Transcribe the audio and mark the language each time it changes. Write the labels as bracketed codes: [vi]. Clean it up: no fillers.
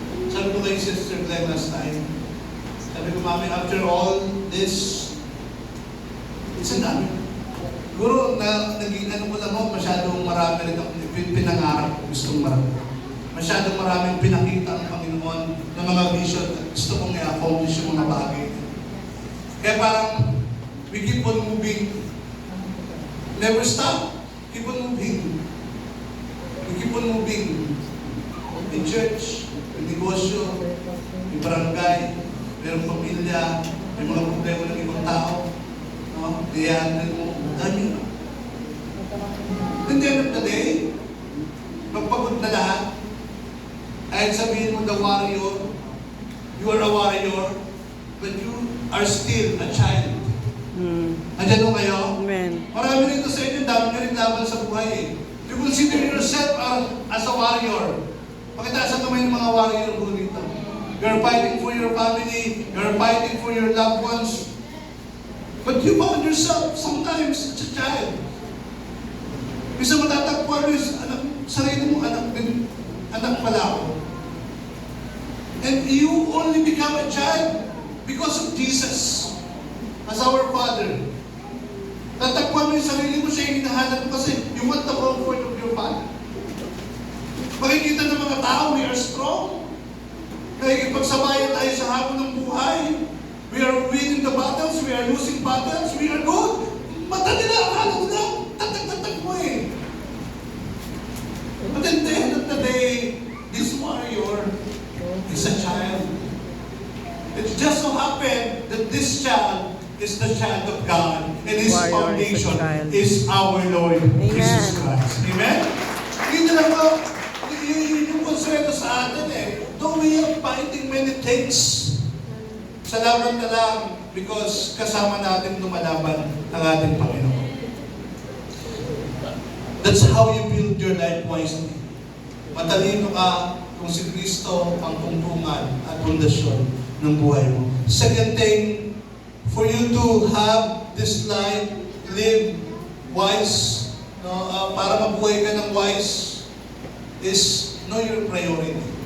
[tl] Sabi ko kay Sister Glenn [en] last time, [tl] sabi ko, Mami, [en] after all this, it's a [tl] dami. Siguro, naging ano ko lang ako, masyadong marami rin ako pinangarap ko, gustong marami. Masyadong maraming pinakita ang Panginoon ng mga vision at gusto kong i-accomplish yung mga bagay. Kaya parang, [en] we keep on moving. Never stop. Keep on moving. We keep on moving. In church, [tl] in negosyo, in barangay, mayroong pamilya, may mga problema ng ibang tao. No? Kaya, dami. [en] At the end of the day, [tl] magpagod na lahat. Kahit sabihin mo [en] the warrior, you are a warrior, but you are still a child. [tl] Andiyan mo kayo? Amen. Marami rito sa inyo, dami nyo rin laban sa buhay eh. [en] You consider yourself as a warrior. [tl] Pakitaas ang kamay ng mga warrior po dito. [en] You're fighting for your family, you're fighting for your loved ones, but you found yourself sometimes as a child. [tl] Bisa matatagpuan mo yung sarili mo, anak pala ako. [en] And you only become a child because of Jesus as our Father. [tl] Tatagpuan mo yung sarili mo, siya yung hinahanap mo kasi [en] you want the comfort of your Father. [tl] Makikita ng mga tao, [en] we are strong. [tl] Nakikipagsabayan tayo sa hamon ng buhay. [en] We are winning the battles, we are losing battles, we are good. [tl] Mata nila, akala nila, tatag-tatag mo eh. [en] But at the end of the day, this warrior is a child. It just so happened that this child is the child of God, and his foundation is our Lord Jesus Christ. [tl] Amen? Hindi lang ba, yung konsuelo sa atin eh, [en] though we are fighting many things, [tl] salamat na lang because kasama natin lumalaban ang ating Panginoon. [en] That's how you build your life wisely. [tl] Matalino ka kung si Kristo ang tungtungan at pundasyon ng buhay mo. [en] Second thing, for you to have this life, live wise, [tl] para mabuhay ka ng [en] wise, is know your priority.